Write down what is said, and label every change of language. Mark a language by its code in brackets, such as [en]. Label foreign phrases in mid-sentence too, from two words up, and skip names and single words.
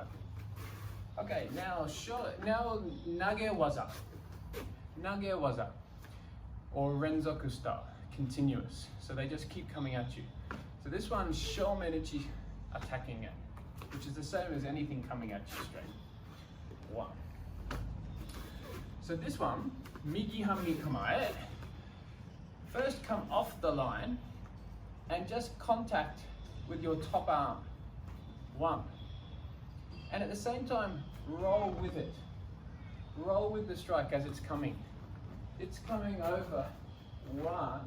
[en] Okay, now [ja] nage waza, [en] or renzoku style, continuous. So they just keep coming at you. So this one, shomenichi attacking it, which is the same as anything coming at you straight. 1. So this one, [ja] migi hami kamae. [en] First come off the line and just contact with your top arm. 1. And at the same time, roll with it. Roll with the strike as it's coming. It's coming over. 1.